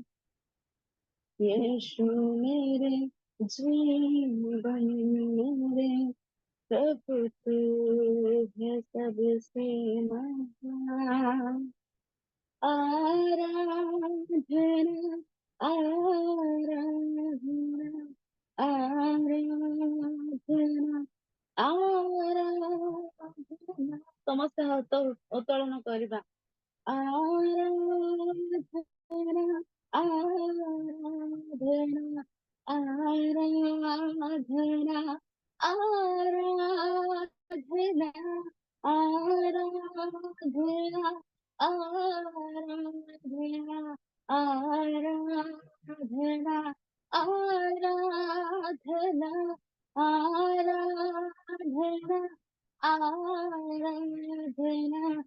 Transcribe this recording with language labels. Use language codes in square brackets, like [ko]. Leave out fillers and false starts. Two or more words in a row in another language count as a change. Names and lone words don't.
[hi] यीशु मेरे जीवन, मेरे प्रभु तू है सबसे महान। आराधना आराधना आराधना आराधना। [or] ସମସ୍ତେ ହାତ ଉତ୍ତୋଳନ କରିବା। [hi] आराधना आराधना आराधना आराधना आराधना आराधना आराधना आराधना आराधना आराधना।